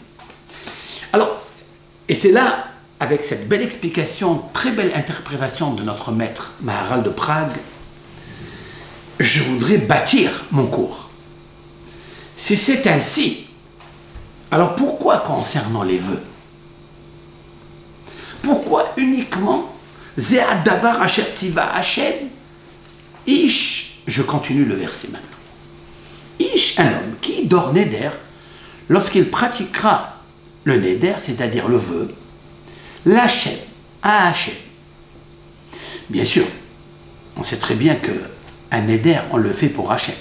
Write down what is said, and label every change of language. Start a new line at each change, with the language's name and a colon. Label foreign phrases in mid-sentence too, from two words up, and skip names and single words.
French: Alors, et c'est là, avec cette belle explication, très belle interprétation de notre maître Maharal de Prague, je voudrais bâtir mon cours. Si c'est ainsi, alors pourquoi concernant les vœux? Pourquoi uniquement
Hebrew: זה הדבר אשר צוה השם?
French: Ish, je continue le verset maintenant. Ish, un homme qui dort neder, lorsqu'il pratiquera le neder, c'est-à-dire le vœu, l'Hachem, à Hachem. Bien sûr, on sait très bien qu'un neder, on le fait pour Hachem.